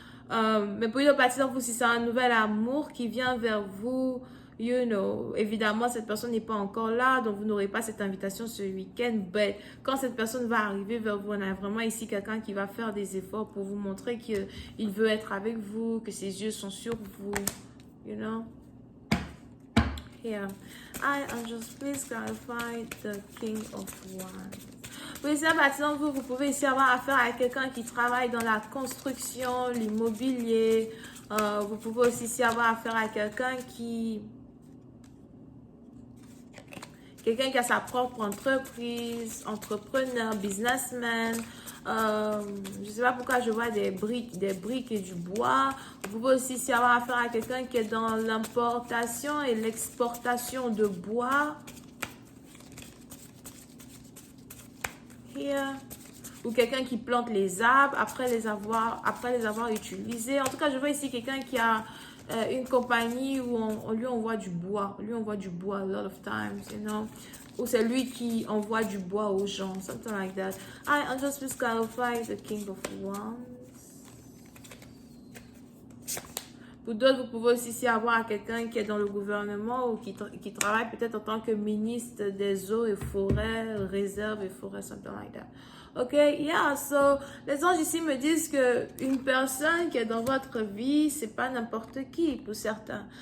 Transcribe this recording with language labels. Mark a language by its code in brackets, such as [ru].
[fr] Mais pour une partie d'entre vous, si c'est un nouvel amour qui vient vers vous, évidemment, cette personne n'est pas encore là, donc vous n'aurez pas cette invitation ce week-end. Mais quand cette personne va arriver vers vous, on a vraiment ici quelqu'un qui va faire des efforts pour vous montrer qu'il veut être avec vous, que ses yeux sont sur vous, [en] you know. Here, just please clarify the King of Wands. [fr] Oui, c'est maintenant vous pouvez ici avoir affaire à quelqu'un qui travaille dans la construction, l'immobilier. Vous pouvez aussi ici avoir affaire à quelqu'un qui a sa propre entreprise, entrepreneur, businessman. Je ne sais pas pourquoi je vois des briques et du bois. Vous pouvez aussi ici avoir affaire à quelqu'un qui est dans l'importation et l'exportation de bois. [en] Here. [fr] Ou quelqu'un qui plante les arbres après les avoir utilisés. En tout cas, je vois ici quelqu'un qui a une compagnie où on lui envoie du bois. On lui envoie du bois [en] a lot of times, you know. [fr] Ou c'est lui qui envoie du bois aux gens, [en] something like that. I'll just please clarify the King of Wands. [fr] Pour d'autres, vous pouvez aussi ici avoir quelqu'un qui est dans le gouvernement ou qui travaille peut-être en tant que ministre des eaux et forêts, réserves et forêts, [en] something like that. [fr] Ok, yeah, so, les anges ici me disent que une personne qui est dans votre vie, c'est pas n'importe qui pour certains.